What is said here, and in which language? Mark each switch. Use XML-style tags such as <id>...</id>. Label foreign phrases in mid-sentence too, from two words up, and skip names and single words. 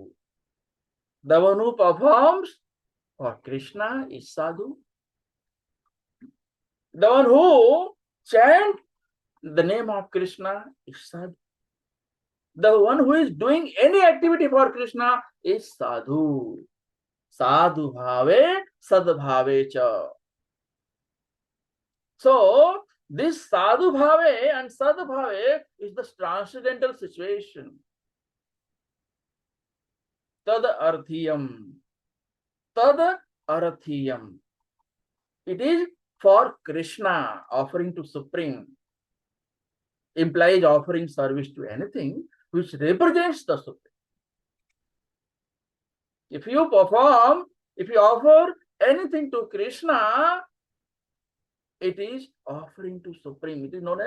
<en>The one who performs for Krishna is sadhu. The one who chants the name of Krishna is sadhu. The one who is doing any activity for Krishna is sadhu.</en> <sa>Sadhu bhave, sadbhave cha.</sa> <en>So this</en> <sa>sadhu bhave</sa> <en>and sadbhave is the transcendental situation.</en> <sa>Tad arthiyam. Tad arthiyam.</sa> <en>It is for Krishna, offering to Supreme. Implies offering service to anything which represents the Supreme. If you offer anything to Krishna, it is offering to Supreme.</en>